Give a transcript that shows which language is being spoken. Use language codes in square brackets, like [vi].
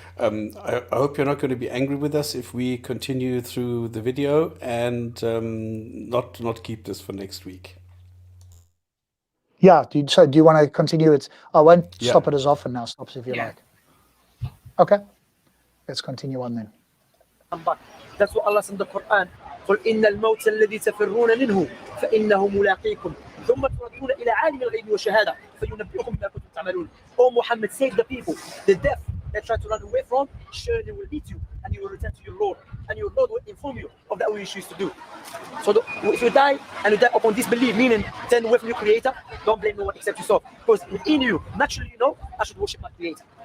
[en] I hope you're not going to be angry with us if we continue through the video and not keep this for next week. Yeah, do you want to continue it? I won't Yeah. stop it as often now. Stops if you Yeah. like. Okay, let's continue on then. But that's what Allah said in the Quran. [ar] قل إن الموت الذي تفرون منه فإنه ملاقيكم ثم تردون إلى عالم الغيب والشهادة فينبئكم بما كنتم تعملون. [en] Oh Muhammad, save the people. The death that try to run away from surely will meet you, and you will return to your Lord, and your Lord will inform you of that which you used to do. So if you die and you die upon disbelief, meaning turn away from your Creator, don't blame no one except yourself, because within you, naturally, I should worship my Creator.